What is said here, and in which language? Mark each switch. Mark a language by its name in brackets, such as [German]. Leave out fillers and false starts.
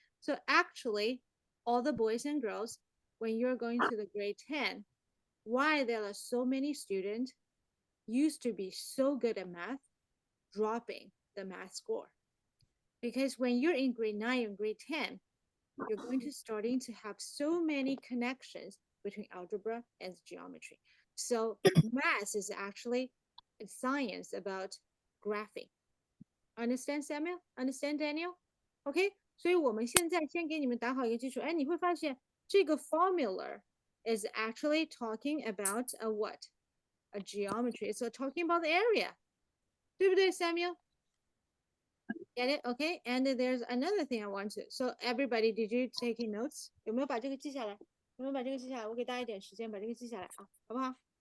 [English] So actually, all the boys and girls, when you're going to the grade 10, why there are so many students used to be so good at math, dropping the math score. Because when you're in grade 9 and grade 10, you're going to starting to have so many connections between algebra and geometry. So math is actually a science about graphing. Understand Samuel? Understand Daniel? [Chinese] OK，所以我们现在先给你们打好一个基础。哎，你会发现这个 [English] formula is actually talking about a what? A geometry. It's talking about the area. [Chinese] 对不对 [English] Samuel? Get it? Okay. And there's another thing I want to. So everybody, did you take notes? [Chinese] 有没有把这个记下来？有没有把这个记下来？我给大家一点时间把这个记下来啊，好不好